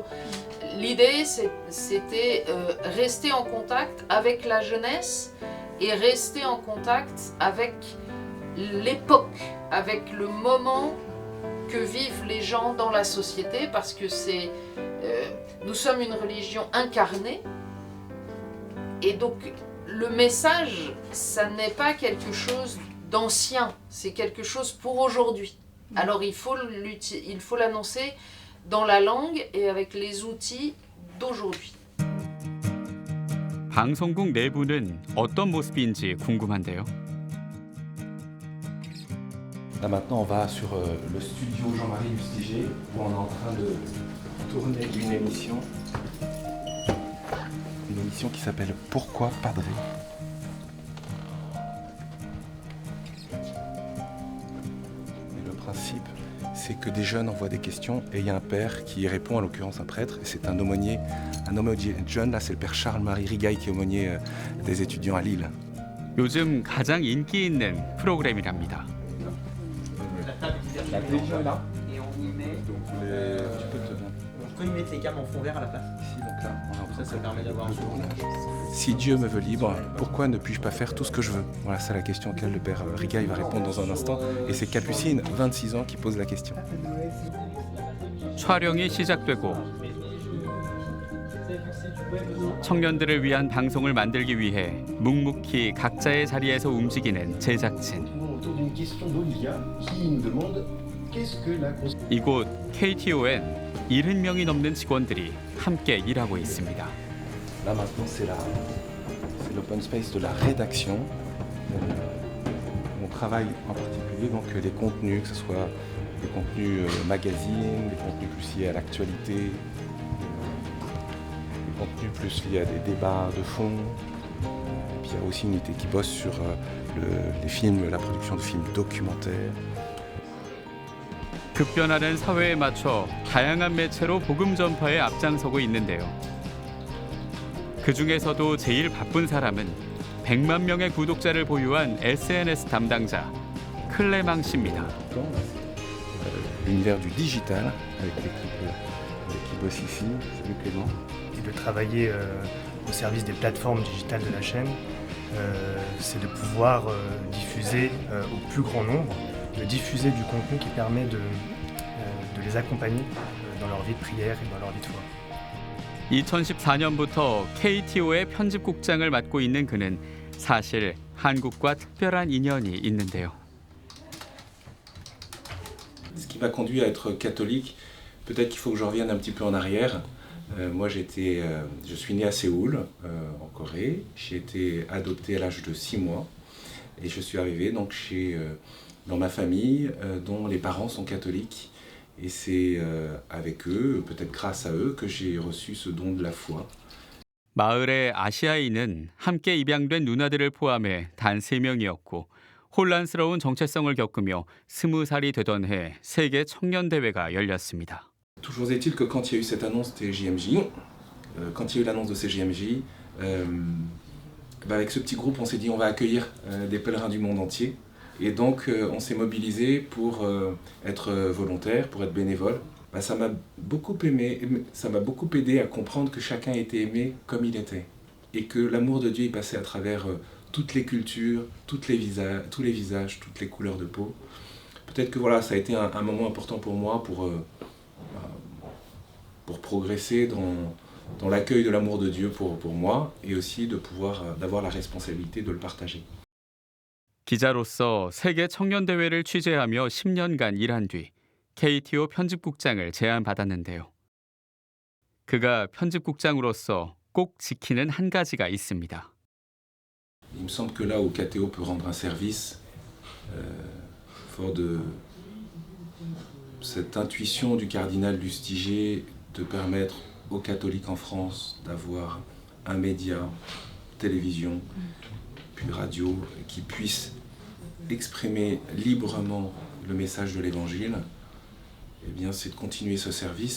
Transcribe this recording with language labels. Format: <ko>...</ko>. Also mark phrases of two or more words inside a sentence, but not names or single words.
<fr>L'idée, c'était rester en contact avec la jeunesse et rester en contact avec l'époque, avec le moment que vivent les gens dans la société, parce que nous sommes une religion incarnée, et donc le message, ça n'est pas quelque chose d'ancien, c'est quelque chose pour aujourd'hui. Alors il faut l'annoncer dans la langue et avec les outils d'aujourd'hui.</fr> <ko>방송국 내부는 어떤 모습인지 궁금한데요.</ko> <fr>Là maintenant on va sur le studio Jean-Marie Lustiger où on est en train de tourner une émission qui s'appelle Pourquoi Padre? Et le principe c'est que des jeunes envoient des questions et il y a un père qui y répond, en l'occurrence un prêtre, et c'est un aumônier jeune, là c'est le père Charles-Marie Rigaille qui est aumônier des étudiants à Lille.</fr> <ko>요즘 가장 인기 있는 프로그램이랍니다.</ko> <fr>La télévision est là. Et on y met. Donc on peut y mettre les câbles en fond vert à la place. Ici, donc là, ça permet d'avoir un tournage. Si Dieu me veut libre, pourquoi ne puis-je pas faire tout ce que je veux? Voilà, c'est la question auquel le père Rigaille va répondre dans un instant. Et c'est Capucine, 26 ans, qui pose la question.</fr> <ko>촬영이 시작되고 청년들을 위한 방송을 만들기 위해 묵묵히 각자의 자리에서 움직이는 제작진. 이곳 KTO엔 70명이 넘는 직원들이 함께 일하고 있습니다.</ko> <fr>Là maintenant c'est l'</fr> <en>open space</en> <fr>de la rédaction. On travaille en particulier donc les contenus, que ce soit des contenus magazines, des contenus plus liés à l'actualité, des contenus plus liés à des débats de fond. Et puis il y a aussi une unité qui bosse sur les films, la production de films documentaires.</fr> <ko>급변하는 사회에 맞춰 다양한 매체로 복음 전파에 앞장서고 있는데요. 그 중에서도 제일 바쁜 사람은 100만 명의 구독자를 보유한 SNS 담당자 클레망 씨입니다.</ko> <fr>L'univers du digital avec l'équipe qui bosse ici. Salut Clément. Et de travailler au service des plateformes digitales de la chaîne, c'est de pouvoir diffuser au plus grand nombre, de diffuser du contenu qui permet de les accompagner dans leur vie de prière et dans leur vie de foi.</fr> <ko>2014년부터 KTO의 편집국장을 맡고 있는 그는 사실 한국과 특별한 인연이 있는데요.</ko> <fr>Ce qui m'a conduit à être catholique, peut-être qu'il faut que je revienne un petit peu en arrière. Moi, je suis né à Séoul, en Corée. J'ai été adopté à l'âge de 6 mois et je suis arrivé donc dans ma famille dont les parents sont catholiques. Et c'est avec eux, peut-être grâce à eux, que j'ai reçu ce don de la foi.</fr> <ko>마을의 아시아인은 함께 입양된 누나들을 포함해 단 3명이었고 혼란스러운 정체성을 겪으며 20살이 되던 해 세계 청년대회가 열렸습니다.</ko> <fr>Toujours est-il que quand il y a eu cette annonce des JMJ, quand il y a eu l'annonce de ces JMJ, avec ce petit groupe, on s'est dit on va accueillir des pèlerins du monde entier. Et donc on s'est mobilisé pour être volontaire, pour être bénévole. Ça m'a beaucoup aidé à comprendre que chacun était aimé comme il était. Et que l'amour de Dieu il passait à travers toutes les cultures, tous les visages, toutes les couleurs de peau. Peut-être que voilà, ça a été un moment important pour moi pour progresser dans l'accueil de l'amour de Dieu pour moi et aussi d'avoir la responsabilité de le partager.</fr> <ko>기자로서 세계 청년대회를 취재하며 10년간 일한 뒤 KTO 편집국장을 제안받았는데요. 그가 편집국장으로서 꼭 지키는 한 가지가 있습니다.</ko> <fr>Il me semble que là où KTO peut rendre un service, fort de cette intuition du cardinal Lustiger de permettre aux catholiques en France d'avoir un média, télévision, puis radio, qui puisse exprimer librement le message de l'Évangile, eh bien, c'est de continuer ce service.</fr>